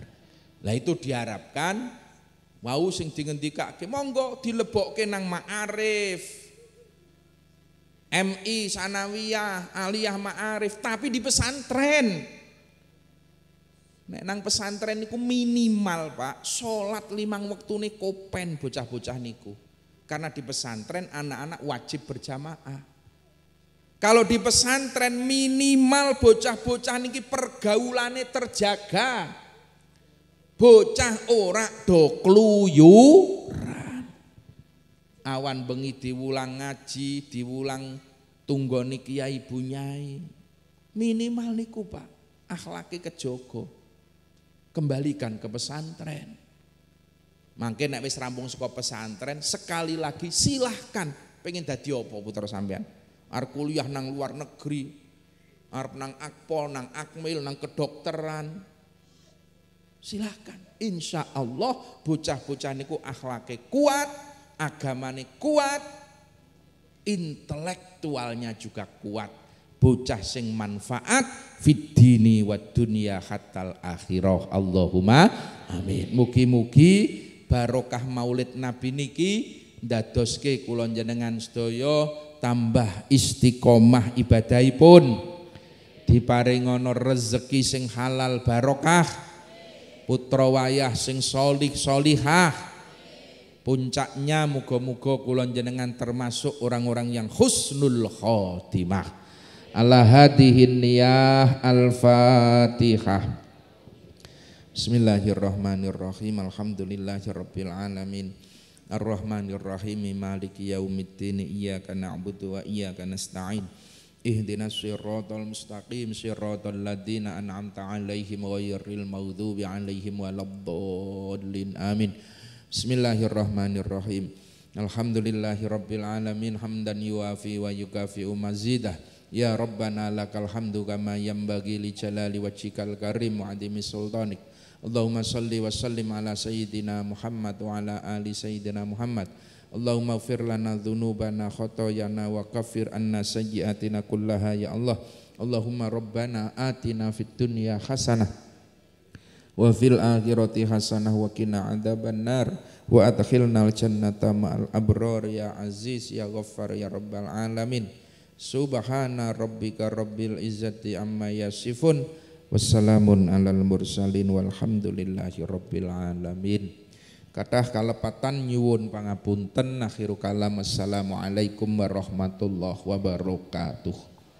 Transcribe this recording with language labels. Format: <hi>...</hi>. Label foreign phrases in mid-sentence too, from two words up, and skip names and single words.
<jv>Lah itu diharapkan wau sing dingendikake monggo dilebokke nang Ma'arif.</jv> <id>MI Sanawiyah, Aliyah Ma'arif, tapi di pesantren.</id> <jv>Nek nang pesantren niku minimal Pak, sholat 5 wektune kopen bocah-bocah niku.</jv> <id>Karena di pesantren anak-anak wajib berjamaah. Kalau di pesantren minimal</id> <jv>bocah-bocah niki pergaulane terjaga. Bocah ora do kluyuran. Awan bengi diwulang ngaji, diwulang tunggone kiai bunyai. Minimal niku Pak, akhlake kejogo.</jv> <id>Kembalikan ke pesantren.</id> <jv>Mangke nek wis rampung saka pesantren,</jv> <id>sekali lagi silahkan</id> <jv>pengen dadi apa putra sampean. Arep kuliah nang luar negeri, arep nang Akpol, nang Akmil, nang kedokteran. Silahkan.</jv> <ar>Insya Allah</ar> <jv>bocah-bocah niku akhlake kuat, agamane kuat,</jv> <id>intelektualnya juga kuat.</id> <jv>Bocah sing manfaat</jv> <ar>في الدين والدنيا حتى الآخرة. اللهم آمين.</ar> <jv>Mugi-mugi barokah Maulid Nabi niki ndadoske kula njenengan sedaya tambah istiqomah ibadahipun, diparingono rezeki sing halal barokah, putra wayah sing solih solihah.</jv> <id>Puncaknya</id> <jv>muga-muga kula njenengan</jv> <id>termasuk orang-orang yang</id> <ar>حسن الخاتمة. على هذه النية. الفاتحة. بسم الله الرحمن الرحيم. الحمد لله رب العالمين. الرحمن الرحيم. مالك يوم الدين. إياك نعبد وإياك نستعين. اهدنا الصراط المستقيم صراط الذين أنعمت عليهم غير المغضوب عليهم ولا الضالين. Amin. بسم الله الرحمن الرحيم. الحمد لله رب العالمين حمدا يوافي ويكافئ مزيده. يا ربنا لك الحمد كما ينبغي لجلال وجهك الكريم وعظيم سلطانك. اللهم صل وسلم على سيدنا محمد وعلى آل سيدنا محمد. اللهم اغفر لنا ذنوبنا خطايانا وكفر عنا سيئاتنا كلها يا الله. اللهم ربنا آتنا في الدنيا حسنة وفي الآخرة حسنة وقنا عذاب النار وأدخلنا الجنة مع الأبرار يا عزيز يا غفار يا رب العالمين. سبحان ربك رب العزة عما يصفون وسلام على المرسلين والحمد لله رب العالمين.</ar> <jv>Kathah kalepatan nyuwun pangapunten.</jv> <ar>آخر الكلام السلام عليكم ورحمة الله وبركاته.</ar>